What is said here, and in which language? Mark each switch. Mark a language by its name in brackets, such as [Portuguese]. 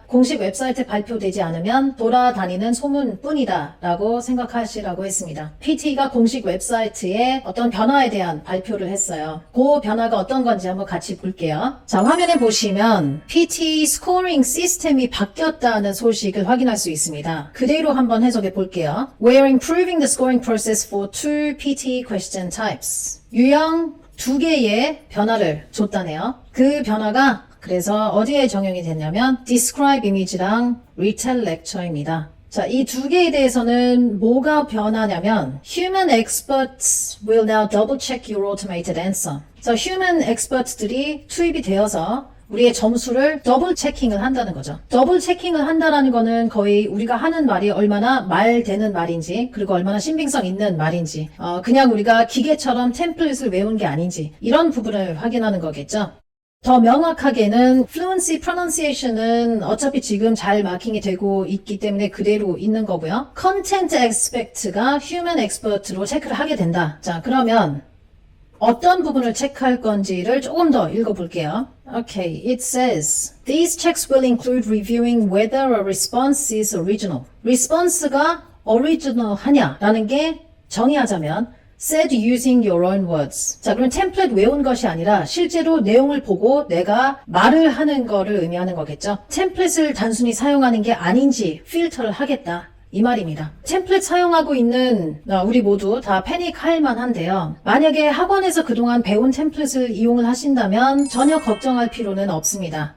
[Korean] 공식 웹사이트에 발표되지 않으면 돌아다니는 소문뿐이다 라고 생각하시라고 했습니다. PT가 공식 웹사이트에 어떤 변화에 대한 발표를 했어요. 그 변화가 어떤 건지 한번 같이 볼게요. 자, 화면에 보시면 PT 스코어링 시스템이 바뀌었다는 소식을 확인할 수 있습니다. 그대로 한번 해석해 볼게요. [English] We're improving the scoring process for two PT question types. [Korean] 유형 2개의 변화를 줬다네요. 그 변화가 그래서 어디에 적용이 됐냐면 Describe Image랑 Retell Lecture입니다. 자, 이 두 개에 대해서는 뭐가 변하냐면 [English] Human experts will now double check your automated answer. [Korean] 자, Human experts들이 투입이 되어서 우리의 점수를 더블 체킹을 한다는 거죠. 더블 체킹을 한다라는 거는 거의 우리가 하는 말이 얼마나 말 되는 말인지, 그리고 얼마나 신빙성 있는 말인지, 그냥 우리가 기계처럼 템플릿을 외운 게 아닌지, 이런 부분을 확인하는 거겠죠. 더 명확하게는 fluency pronunciation은 어차피 지금 잘 마킹이 되고 있기 때문에 그대로 있는 거고요. content expect가 human expert로 체크를 하게 된다. 자, 그러면 어떤 부분을 체크할 건지를 조금 더 읽어볼게요. [English] Okay, it says these checks will include reviewing whether a response is original. response가 original [Korean] 하냐라는 게 정의하자면 [English] said using your own words. [Korean] 자, 그럼 템플릿 외운 것이 아니라 실제로 내용을 보고 내가 말을 하는 거를 의미하는 거겠죠. 템플릿을 단순히 사용하는 게 아닌지 필터를 하겠다. 이 말입니다. 템플릿 사용하고 있는 우리 모두 다 패닉할 만한데요. 만약에 학원에서 그동안 배운 템플릿을 이용을 하신다면 전혀 걱정할 필요는 없습니다.